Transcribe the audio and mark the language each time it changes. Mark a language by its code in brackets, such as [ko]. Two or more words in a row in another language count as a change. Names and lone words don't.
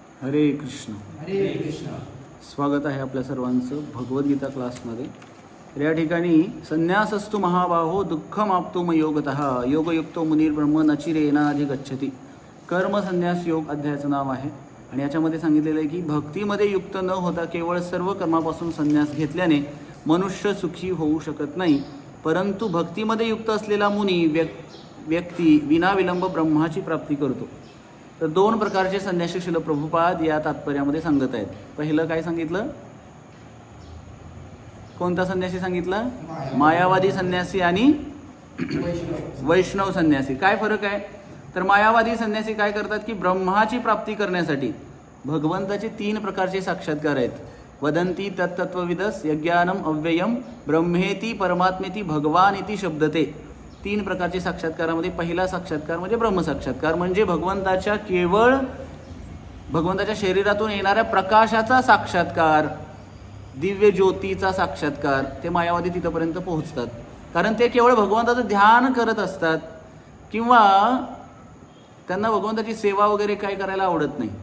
[mr] हरे कृष्ण. हरे कृष्ण. स्वागत आहे आपल्या सर्वांचं भगवद्गीता क्लासमध्ये. तर या ठिकाणी [sa] संन्यासस्तु महाबाहो दुःखमाप्तुम योगतः योगयुक्तो मुनिर्ब्रह्म नचिरेनाधिगच्छति. [mr] कर्म संन्यास योग अध्यायाचं नाव आहे आणि याच्यामध्ये सांगितलेलं आहे की भक्तीमध्ये युक्त न होता केवळ सर्व कर्मापासून संन्यास घेतल्याने मनुष्य सुखी होऊ शकत नाही, परंतु भक्तीमध्ये युक्त असलेला मुनी व्यक्ती विनाविलंब ब्रह्माची प्राप्ती करतो. तर दोन प्रकारचे संन्यासी श्रील प्रभुपाद या तात्पर्यामध्ये सांगत आहेत. पहिलं काय सांगितलं? कोणता संन्यासी सांगितलं? मायावादी संन्यासी आणि वैष्णव संन्यासी. काय फरक आहे? तर मायावादी संन्यासी काय करतात की ब्रह्माची प्राप्ती करण्यासाठी भगवंताचे 3 प्रकारचे साक्षात्कार आहेत. [sa] वदंती तत्तत्वविदस यज्ञानम अव्ययम ब्रह्मेती परमात्मेती भगवान इति शब्दते. [mr] 3 प्रकारचे साक्षात्कारामध्ये पहिला साक्षात्कार म्हणजे ब्रह्मसाक्षात्कार, म्हणजे भगवंताच्या शरीरातून येणाऱ्या प्रकाशाचा साक्षात्कार, दिव्य ज्योतीचा साक्षात्कार. ते मायावादी तिथपर्यंत पोहोचतात कारण ते केवळ भगवंताचं ध्यान करत असतात किंवा त्यांना भगवंताची सेवा वगैरे काय करायला आवडत नाही.